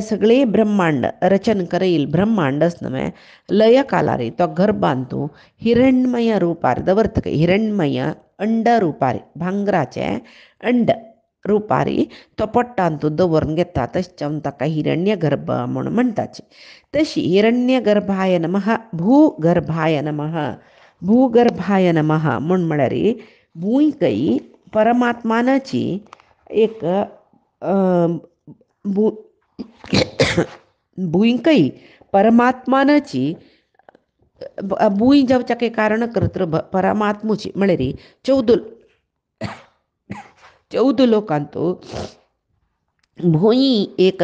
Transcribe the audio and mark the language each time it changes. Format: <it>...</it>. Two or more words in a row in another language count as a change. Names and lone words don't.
<kok>सगळे ब्रह्मांड रचन करईल ब्रह्मांड न्हय लय कालारी तो गर्भांतू हिरण्मय रुपार दवरता हिरण्मय अंड रुपारी भांगराचे अंड रुपारी तो पोट्टांतू दवरून घेता तशें जावन ताका हिरण्य गर्भ म्हूण म्हणटाची तशी</kok> <sa>हिरण्य गर्भाय नमः भूगर्भाय नमः</sa> <kok>भूगर्भाय नमः म्हळ्यार भूंयकय परमात्मानाची एक भूंयकय परमात्मानाची भूंय जावच्याक कारण कर्तृ परमात्मुची म्हळ्यार 14 लोकांतू भूंय एक</kok>